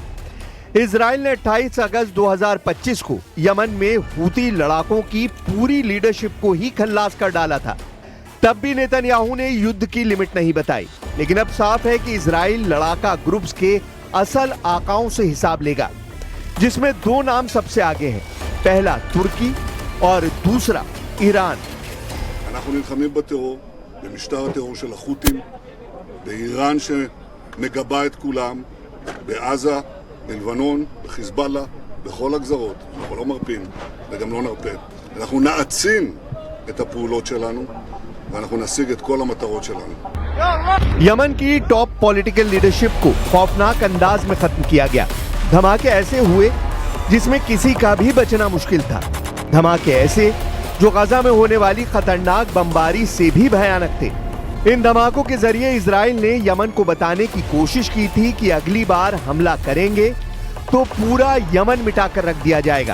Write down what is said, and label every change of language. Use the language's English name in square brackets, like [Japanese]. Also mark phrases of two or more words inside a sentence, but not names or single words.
[Hindi] इजराइल ने 28 अगस्त 2025 को यमन में हूती लड़ाकों की पूरी लीडरशिप को ही खल्लास कर डाला था। तब भी नेतन्याहू ने युद्ध की लिमिट नहीं बताई, लेकिन अब साफ है कि इजराइल लड़ाका ग्रुप्स के असल आकाओं से हिसाब लेगा, जिसमें दो नाम सबसे आगे हैं। पहला तुर्की और दूसरा ईरान। [Hebrew] אנחנו נלחמים בטרור, במשטר הטרור של החות'ים, באיראן שמגבה את כולם, בעזה, בלבנון, בחיזבאללה, בכל הגזרות. אנחנו לא מרפים וגם לא נרפה. אנחנו נעצים את הפעולות שלנו ואנחנו נשיג את כל המטרות שלנו. [Hindi] यमन की [English] top political leadership [Hindi] को खौफनाक अंदाज में खत्म किया गया। धमाके ऐसे हुए जिसमें किसी का भी बचना मुश्किल था। धमाके ऐसे जो गाजा में होने वाली खतरनाक बमबारी से भी भयानक थे। इन धमाकों के जरिए इजराइल ने यमन को बताने की कोशिश की थी कि अगली बार हमला करेंगे तो पूरा यमन मिटाकर रख दिया जाएगा।